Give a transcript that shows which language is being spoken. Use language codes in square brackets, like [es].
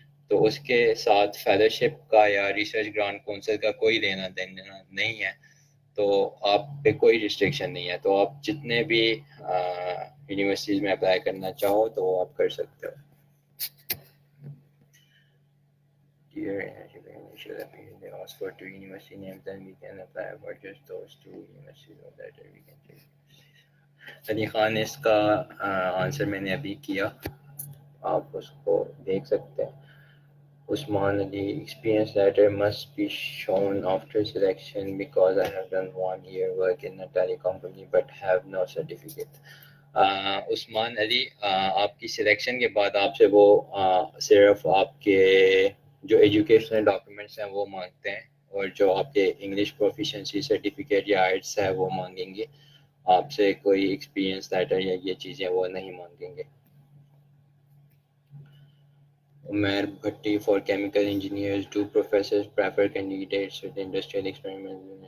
[hi] तो उसके साथ फेलोशिप का या रिसर्च ग्रांट काउंसिल का कोई लेना देना नहीं है, तो आप पे कोई रिस्ट्रिक्शन नहीं है. तो आप जितने भी यूनिवर्सिटीज़ में अप्लाई करना चाहो तो वो आप कर सकते हो. [en] They ask for 2 university names, then we can apply for just those 2 universities, or that we can take. [hi] Ali Khan, इसका आंसर मैंने अभी किया, आप उसको देख सकते हैं. [en] Usman Ali, experience letter must be shown after selection because I have done 1 year work in a telecom company but have no certificate. [hi] Usman Ali, आपकी सिलेक्शन के बाद आपसे वो सिर्फ आपके जो एजुकेशनल डॉक्यूमेंट्स हैं वो मांगते हैं, और जो आपके इंग्लिश प्रोफिशिएंसी सर्टिफिकेट या आइट्स है वो मांगेंगे. आपसे कोई एक्सपीरियंस लेटर या ये चीज़ें वो नहीं मांगेंगे. [en] Umair Bhatti, for chemical engineers, do professors prefer candidates with industrial experiments?